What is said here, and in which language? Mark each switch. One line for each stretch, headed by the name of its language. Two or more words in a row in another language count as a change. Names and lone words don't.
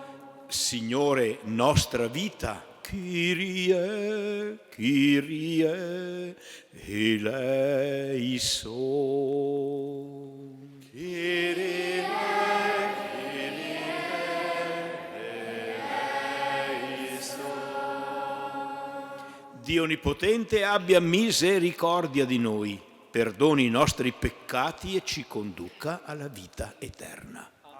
Italian: Signore, nostra vita,
Greek: Κύριε, Κύριε, ελέησον. Κύριε, Κύριε, ελέησον.
Italian: Dio Onnipotente abbia misericordia di noi, perdoni i nostri peccati e ci conduca alla vita eterna.